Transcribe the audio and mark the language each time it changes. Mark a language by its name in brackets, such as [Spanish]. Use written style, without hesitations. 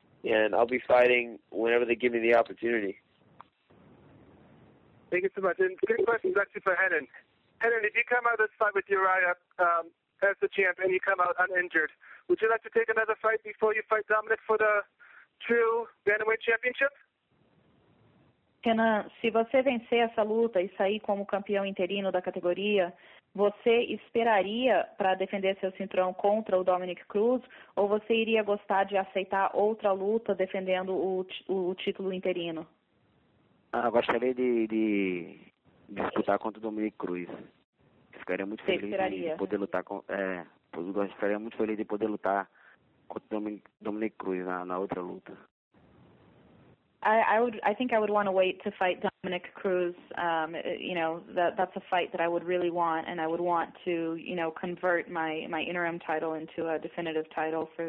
[English] And I'll be fighting whenever they give me the opportunity. Thank you so much. And good question is actually for Renan. Renan, if you come out of this fight with Uriah as the champ and you come out uninjured, would you like to take another fight before you fight Dominic for the true Bantamweight Championship? [Portuguese] Renan, se você vencer essa luta e sair como campeão interino da categoria, você esperaria para defender seu cinturão contra o Dominic Cruz, ou você iria gostar de aceitar outra luta defendendo o título interino? Eu gostaria de disputar contra o Dominic Cruz. Ficaria muito feliz de poder lutar ficaria muito feliz de poder lutar contra o Dominic Cruz na outra luta. [English] I think I would want to wait to fight Dominic Cruz. That's a fight that I would really want, and I would want to, convert my interim title into a definitive title for the weight class. All right. Thank you guys so much.